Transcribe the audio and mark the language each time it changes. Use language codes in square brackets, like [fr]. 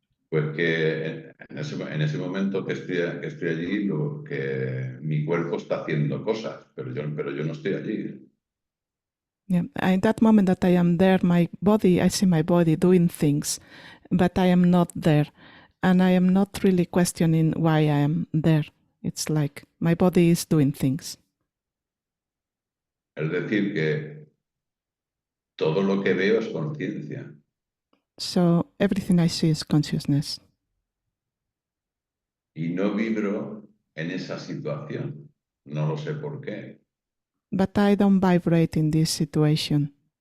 [es] Pues que en ese momento que estoy allí, que mi cuerpo está haciendo cosas, pero yo no estoy allí. [en] Yeah, in that moment that I am there, I see my body doing things, but I am not there. And I am not really questioning why I am there. It's like my body is doing things. [es] Es decir, que todo lo que veo es conciencia. [en] So everything I see is consciousness. [es] Y no vibro en esa situación. No lo sé por qué. [en] But I don't vibrate in this situation.